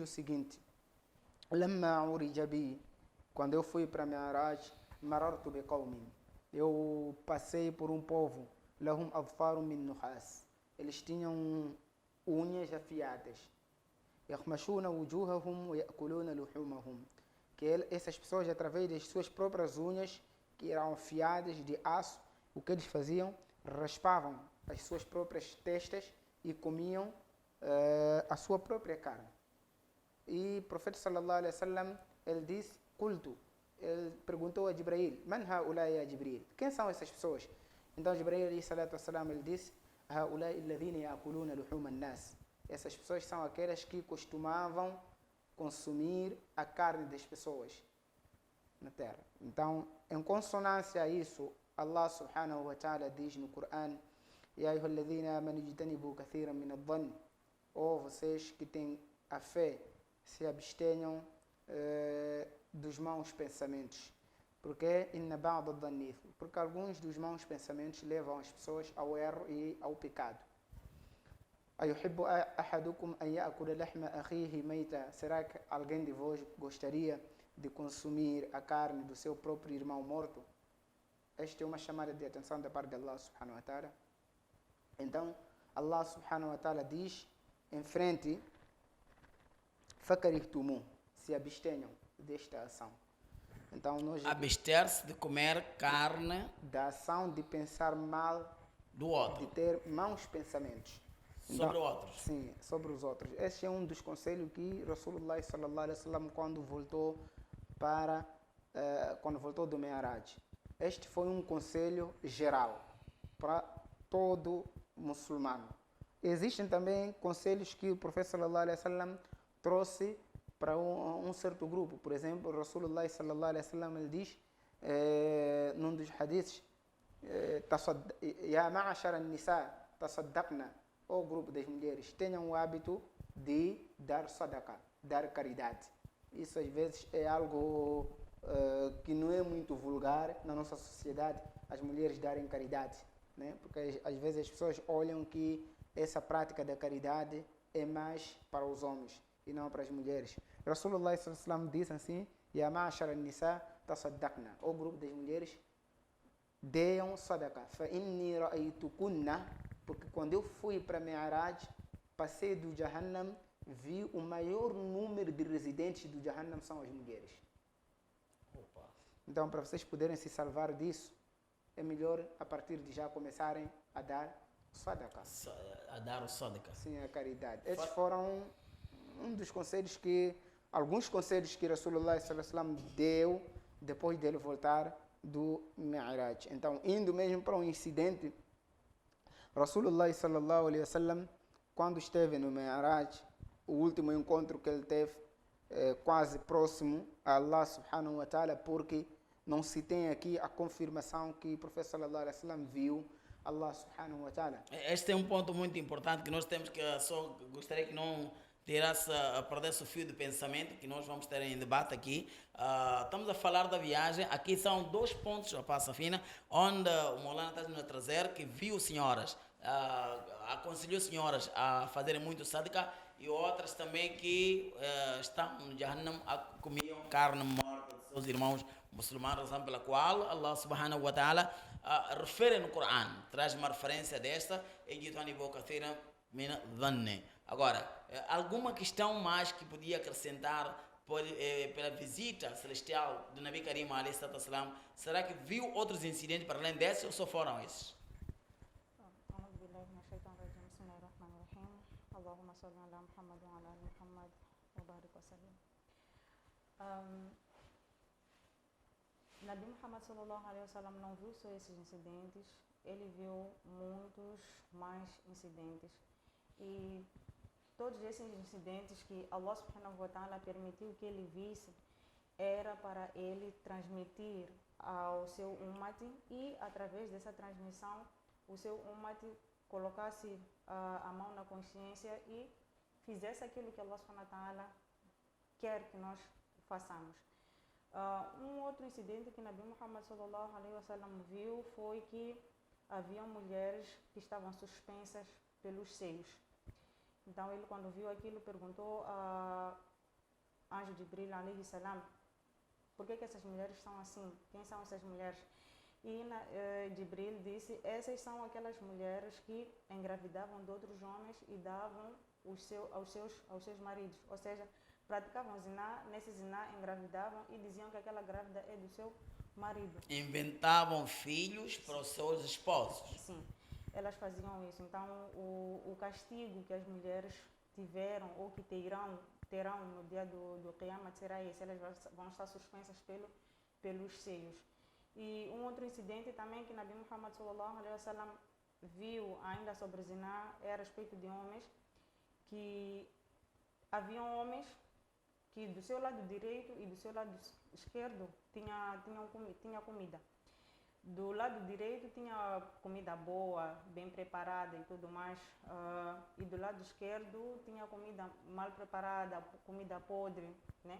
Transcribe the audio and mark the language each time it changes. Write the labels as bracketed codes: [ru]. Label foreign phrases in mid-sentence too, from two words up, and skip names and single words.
[pt] seguinte: [ar] لما عرج بي, [pt] quando eu fui para Mi'raj, [ar] مررت بقوم, [pt] eu passei por um povo, [ar] لهم أظفار من نحاس, [pt] eles tinham unhas afiadas, [ar] يخمشون وجوههم ويأكلون لحومهم, [pt] que essas pessoas, através das suas próprias unhas, que eram afiadas de aço, o que eles faziam? Raspavam as suas próprias testas e comiam a sua própria carne. E o profeta [ar] صلى الله عليه وسلم, [pt] ele disse, Qultu, ele perguntou a Jibril, [ar] من هؤلاء يا جبريل? [pt] Quem são essas pessoas? Então Jibril [ar] عليه الصلاة والسلام, [pt] ele disse, [ar] هؤلاء الذين يأكلون لحوم الناس. [pt] Essas pessoas são aquelas que costumavam consumir a carne das pessoas na terra. Então, em consonância a isso, Allah [ar] سبحانه وتعالى [pt] diz no Coran, [ar] يا أيها الذين آمنوا اجتنبوا كثيرا من الظن, [pt] ou vocês que têm a fé, se abstenham dos maus pensamentos. Porque [ar] إن بعض الظن, [pt] porque alguns dos maus pensamentos levam as pessoas ao erro e ao pecado. [ar] أيحب أحدكم أن يأكل لحم أخيه ميتا, [pt] será que alguém de vós gostaria de consumir a carne do seu próprio irmão morto? Esta é uma chamada de atenção da parte de Allah [ar] سبحانه وتعالى. [pt] Então, Allah [ar] سبحانه وتعالى [pt] diz em frente, fakarihtumu, se abstenham desta ação. Então, nós abster-se de comer carne da ação de pensar mal, do outro, de ter maus pensamentos. Sobre outros. Sim, sobre os outros. Este é um dos conselhos que Rasulullah [ar] صلى الله عليه وسلم [pt] quando voltou quando voltou do Mi'raj. Este foi um conselho geral para todo muçulmano. Existem também conselhos que o profeta [ar] صلى الله عليه وسلم [pt] trouxe para um certo grupo. Por exemplo, Rasulullah [ar] صلى الله عليه وسلم [pt] ele diz num dos hadiths: [ar] "يا معشر النساء تصدقن", [pt] o grupo das mulheres, tenham o hábito de dar sadaqa, dar caridade. Isso às vezes é algo que não é muito vulgar na nossa sociedade, as mulheres darem caridade, né? Porque às vezes as pessoas olham que essa prática da caridade é mais para os homens e não para as mulheres. Rasulullah [ar] صلى الله عليه وسلم [pt] diz assim: [ar] "يا معشر النساء تصدقن", [pt] o grupo das mulheres, deem sadaqa. [ar] فإني رأيتكن, [pt] porque quando eu fui para Mi'raj, passei do Jahannam, vi o maior número de residentes do Jahannam são as mulheres. Opa. Então, para vocês poderem se salvar disso, é melhor a partir de já começarem a dar sadaqa. A dar o sadaqa. Sim, a caridade. Esses foram um dos conselhos que, alguns conselhos que Rasulullah [ar] صلى الله عليه وسلم [pt] deu depois dele voltar do Mi'raj. Então, indo mesmo para um incidente, [ar] رسول الله صلى الله عليه وسلم, [pt] quando esteve no Mi'raj, o último encontro que ele teve, quase próximo a Allah [ar] سبحانه وتعالى, [pt] porque não se tem aqui a confirmação que o profeta [ar] صلى الله عليه وسلم [pt] viu Allah [ar] سبحانه وتعالى. [pt] Este é um ponto muito importante que nós temos que, só gostaria que não tirasse, perdesse o fio de pensamento, que nós vamos ter em debate aqui. Estamos a falar da viagem, aqui são 2 pontos, a passa fina, onde o Maulana está nos a trazer, que viu senhoras, aconselhou senhoras a fazerem muito sadaqa, e outras também que estão no Jahannam, comiam carne morta de seus irmãos muçulmanos, razão pela qual Allah [ar] سبحانه وتعالى [pt] refere no Coran, traz uma referência desta, agora, alguma questão mais que podia acrescentar pela visita celestial do [ar] نبي كريم عليه الصلاة والسلام? [pt] Será que viu outros incidentes para além desses ou só foram esses? [ar] اللهم صل على محمد وعلى آل محمد وبارك وسلم. [pt] Nabi Muhammad [ar] صلى الله عليه وسلم [pt] não viu só esses incidentes, ele viu muitos mais incidentes, e todos esses incidentes que Allah [ar] سبحانه وتعالى [pt] permitiu que ele visse era para ele transmitir ao seu ummat, e através dessa transmissão o seu ummat colocasse a mão na consciência e fizesse aquilo que Allah [ar] سبحانه وتعالى [pt] quer que nós façamos. Um outro incidente que Nabi Muhammad [ar] صلى الله عليه وسلم [pt] viu foi que havia mulheres que estavam suspensas pelos seios. Então ele, quando viu aquilo, perguntou a anjo Jibril [ar] عليه السلام: [pt] por que essas mulheres estão assim? Quem são essas mulheres? E Jibril disse: essas são aquelas mulheres que engravidavam de outros homens e davam aos seus maridos, ou seja, praticavam ziná, nesse ziná engravidavam e diziam que aquela grávida é do seu marido. Inventavam filhos para os seus esposos. Sim, elas faziam isso. Então o castigo que as mulheres tiveram ou que terão no dia do Qiyamah será esse: elas vão estar suspensas pelos seios. E um outro incidente também que Nabi Muhammad [ar] صلى الله عليه وسلم [pt] viu ainda sobre ziná é a respeito de homens, que haviam homens que do seu lado direito e do seu lado esquerdo tinha comida. Do lado direito tinha comida boa, bem preparada e tudo mais, e do lado esquerdo tinha comida mal preparada, comida podre, né?